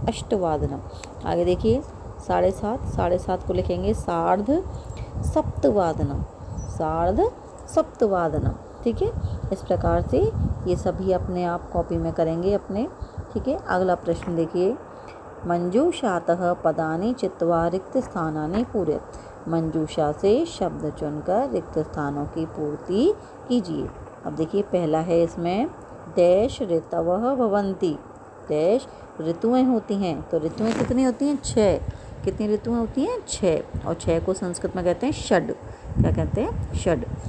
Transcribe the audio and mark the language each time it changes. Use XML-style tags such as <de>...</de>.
<hi>अष्टवादनम। आगे देखिए 7:30 को लिखेंगे</hi> <sa>सार्ध सप्तवादनम। सार्ध सप्तवादनम।</sa> <hi>ठीक है, इस प्रकार से ये सभी अपने आप कॉपी में करेंगे अपने। ठीक है, अगला प्रश्न देखिए।</hi> <sa>मंजूषातः पदानि चित्वा रिक्त स्थानानि पूरयत।</sa> <hi>मंजूषा से शब्द चुनकर रिक्त स्थानों की पूर्ति कीजिए। अब देखिए पहला है इसमें</hi> <sa>डैश ऋतवः भवन्ति।</sa> <hi>डैश ऋतुएं होती हैं, तो ऋतुएं कितनी होती हैं? 6। कितनी ऋतुएं होती हैं? 6। और 6 को संस्कृत में कहते हैं षड। क्या कहते हैं? षड।</hi>